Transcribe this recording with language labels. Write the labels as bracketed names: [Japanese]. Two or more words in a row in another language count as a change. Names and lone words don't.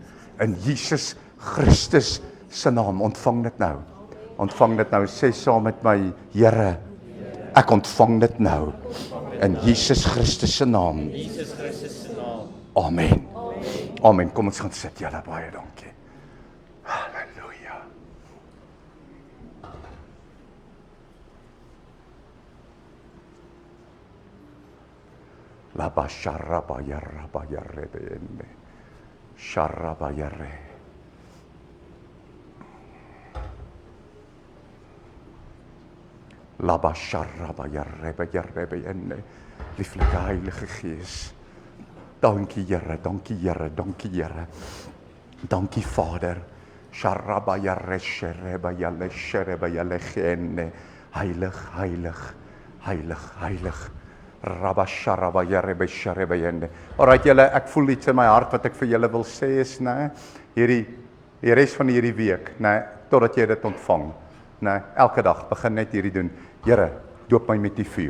[Afrikaans] In Jesus Christus se naam. Ontvang dit nou. Ontvang dit nou. Sê saam met my, Here, Ek ontvang dit nou. In Jesus Christus se naam. Amen. Amen. Kom ons gaan sit, julle, baie dankie. Halleluja. La basharaba yaraba yarebe. Sharaba yarre. La basharaba yarebe yarebe enne. Lieflike Heilige Gees. Dankie Here, dankie Here, dankie Here. Dankie Vader. Sharaba yarre shereba yalle shereba yalle genne. Heilig, heilig, heilig, heilig. Rabba sharaba yarebe shereba yende. Alright julle, ek voel iets in my hart wat ek vir julle wil sê is, nee, die res van hierdie week, nee, totdat jy dit ontvang. Nee, elke dag begin net hierdie doen. Here, doop my met die vuur.